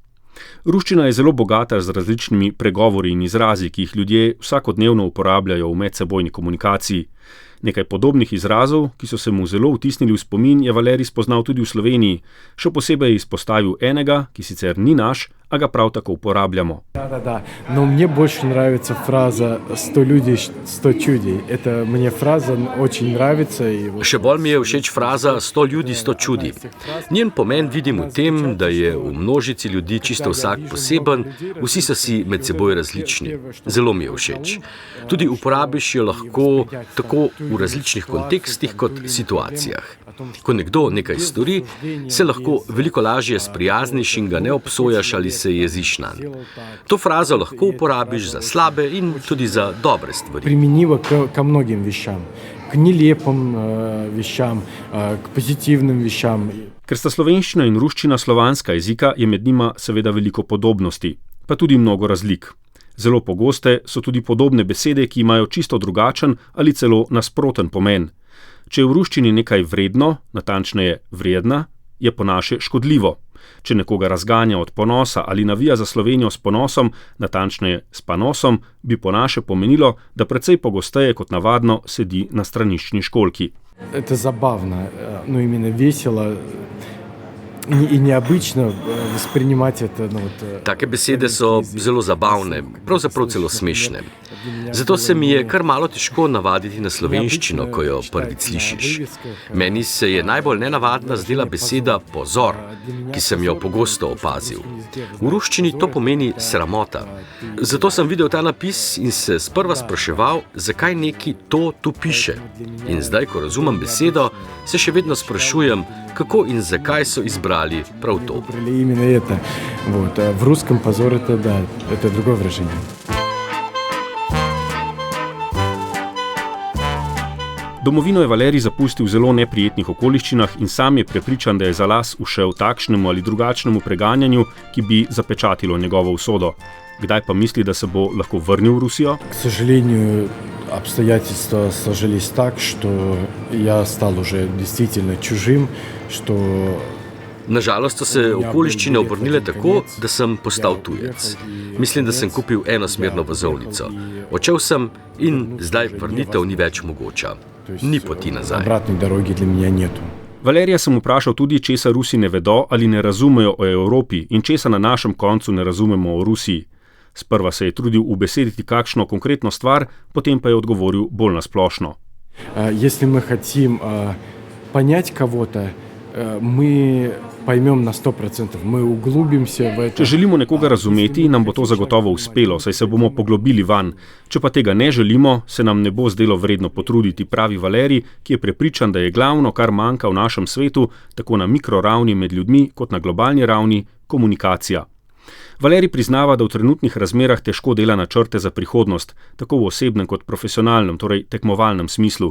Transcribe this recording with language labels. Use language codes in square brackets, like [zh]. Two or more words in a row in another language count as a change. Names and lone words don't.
[sl] Ruščina je zelo bogata z različnimi pregovori in izrazi, ki jih ljudje vsakodnevno uporabljajo v medsebojni komunikaciji. Nekaj podobnih izrazov, ki so se mu zelo vtisnili v spomin, je Valerij spoznal tudi v Sloveniji. Še posebej je izpostavil enega, ki sicer ni naš, a ga prav tako uporabljamo. [ru] Да. Но мне больше нравится фраза «100 людей, 100 чудей». Это мне фраза очень нравится. [sl] Še bolj mi je všeč fraza 100 ljudi, 100 čudi. Njen pomen vidim v tem, da je v množici ljudi čisto vsak poseben, vsi so si med seboj različni. Zelo mi je všeč. Tudi uporabiš jo lahko tako v različnih kontekstih kot situacijah. Ko nekdo nekaj stori, se lahko veliko lažje sprijazniš in ga ne obsojaš ali se jeziš nanj. To frazo lahko uporabiš za slabe in tudi za dobre stvari. [ru] Применила ко многим вещам, к нелепым вещам, к позитивным вещам. [sl] Ker sta slovenščina in ruščina slovanska jezika, je med njima seveda veliko podobnosti, pa tudi mnogo razlik. Zelo pogoste so tudi podobne besede, ki imajo čisto drugačen ali celo nasproten pomen. Če je v ruščini nekaj vredno, natančneje vredna, je po naše škodljivo. Če nekoga razganja od ponosa ali navija za Slovenijo s ponosom, natančneje s panosom, bi po naše pomenilo, da precej pogosteje kot navadno sedi na straniščni školjki. [ru] Это забавно, но именно весело и необычно воспринимать это. [sl] Take besede so zelo zabavne, pravzaprav celo smešne. Zato se mi je kar malo težko navaditi na slovenščino, ko jo prvič slišiš. Meni se je najbolj nenavadna zdela beseda pozor, ki sem jo pogosto opazil. V ruščini to pomeni sramota. Zato sem videl ta napis in se sprva spraševal, zakaj neki to tu piše. In zdaj, ko razumem besedo, se še vedno sprašujem, kako in zakaj so izbrali prav to. [ru] Именно это. В русском позор это другое выражение. [sl] Domovino je Valerij zapustil v zelo neprijetnih okoliščinah in sam je prepričan, da je za las ušel takšnemu ali drugačnemu preganjanju, ki bi zapečatilo njegovo usodo. Kdaj pa misli, da se bo lahko vrnil v Rusijo? [ru] К сожалению, обстоятельства сложились так, что я стал уже действительно чужим, что... [sl] Nažalost so se okoliščine obrnile tako, da sem postal tujec. Mislim, da sem kupil enosmerno vozovnico. Odšel sem in zdaj vrnitev ni več mogoča. Ni poti nazaj. [ru] Обратной дороги для меня нету. [sl] Valerija sem vprašal tudi, česa Rusi ne vedo ali ne razumejo o Evropi in česa na našem koncu ne razumemo o Rusiji. Sprva se je trudil ubesediti kakšno konkretno stvar, potem pa je odgovoril bolj nasplošno. [ru] Если мы хотим понять кого-то, мы поймем на 100%, мы углубимся в это. [sl] Če želimo nekoga razumeti, nam bo to zagotovo uspelo, saj se bomo poglobili vanj. Če pa tega ne želimo, se nam ne bo zdelo vredno potruditi, pravi Valerij, ki je prepričan, da je glavno, kar manjka v našem svetu, tako na mikroravni med ljudmi, kot na globalni ravni, komunikacija. Valerij priznava, da v trenutnih razmerah težko dela načrte za prihodnost, tako v osebnem kot profesionalnem, torej tekmovalnem smislu.